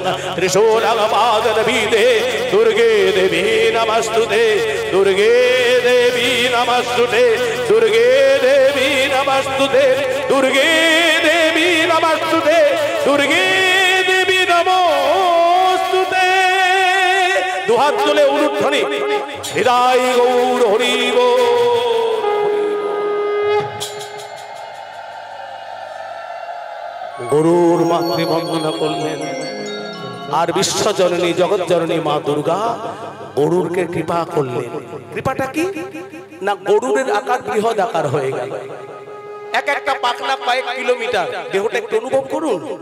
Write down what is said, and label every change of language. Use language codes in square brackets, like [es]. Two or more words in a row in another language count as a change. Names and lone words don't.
[sa] त्रिशूलपादनभीते दुर्गे देवी नमस्तुते दुर्गे देवी नमस्तुते दुर्गे देवी नमस्तुते दुर्गे देवी नमस्तुते दुर्गे देवी नमोस्तुते दुहात तुले उलुध्वनि हृदय गौर हरि बोल [bn] গরুর মাতৃবন্দনা করলেন আর বিশ্বজননী জগৎজননী মা দুর্গা গরুরকে কৃপা করলেন। কৃপাটা কি না গরুরের আকার বৃহৎ আকার হয়ে গেল, এক একটা পাখনা কয়েক কিলোমিটার, দেহটা একটু অনুভব করুন।